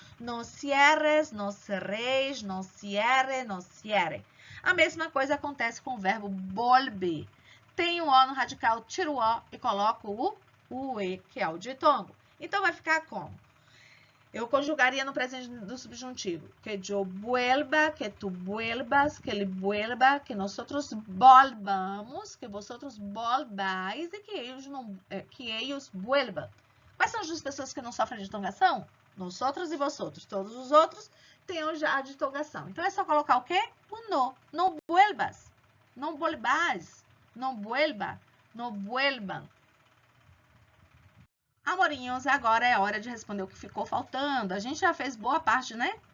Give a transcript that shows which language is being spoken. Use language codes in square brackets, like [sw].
[es] No cierres, no cerreis, no cierre, no cierre. [pt] A mesma coisa acontece com o verbo volver. Tem um O no radical, tiro o O e coloco o E, que é o ditongo. Então, vai ficar como? Eu conjugaria no presente do subjuntivo. [es] Que yo vuelva, que tu vuelvas, que ele vuelva, que nosotros volvamos, que vosotros volvais e que ellos vuelvan. [pt] Quais são as 2 pessoas que não sofrem de ditongação? Nosotros e vosotros. Todos os outros têm já a ditongação. Então, é só colocar o quê? O no. Não [es] vuelvas. Não vuelvas. Não vuelva. Não vuelvan. [pt] Amorinhos, agora é hora de responder o que ficou faltando. A gente já fez boa parte, né?